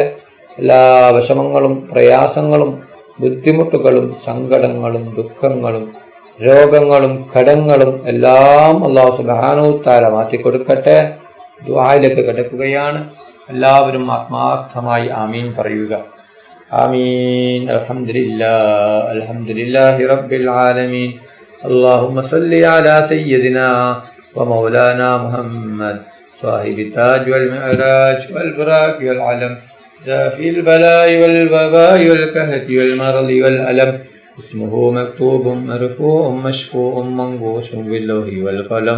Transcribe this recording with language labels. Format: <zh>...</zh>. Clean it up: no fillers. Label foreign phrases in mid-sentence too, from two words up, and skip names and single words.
<ml>എല്ലാ വിഷമങ്ങളും, പ്രയാസങ്ങളും, ബുദ്ധിമുട്ടുകളും, സങ്കടങ്ങളും, ദുഃഖങ്ങളും, രോഗങ്ങളും, കടങ്ങളും എല്ലാം അല്ലാഹു</ml> <ar>سبحانه وتعالى</ar> <ml>മാറ്റിക്കൊടുക്കട്ടെ. ദുആയിലേക്ക് കടക്കുകയാണ്. എല്ലാവരും ആത്മാർത്ഥമായി ആമീൻ പറയുക. ആമീൻ.</ml> <ar>الحمد لله الحمد لله رب العالمين. اللهم صل على سيدنا ومولانا محمد صاحب التاج والمعراج والبراق والعلم دافي البلاء والوباء والكهف والمرض والألم. اسمه مكتوب مرفوع مشفوع منقوش باللوح والقلم.</ar>